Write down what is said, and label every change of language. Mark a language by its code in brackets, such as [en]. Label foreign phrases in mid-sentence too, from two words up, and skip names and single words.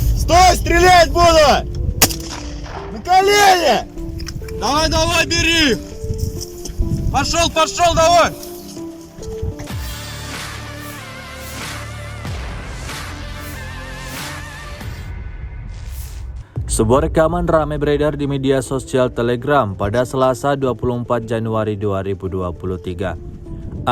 [ru] Стой, стрелять буду! На колени! Давай, давай, бери! Пошел, пошел, давай! [id] Sebuah rekaman ramai beredar di media sosial Telegram pada Selasa 24 Januari 2023.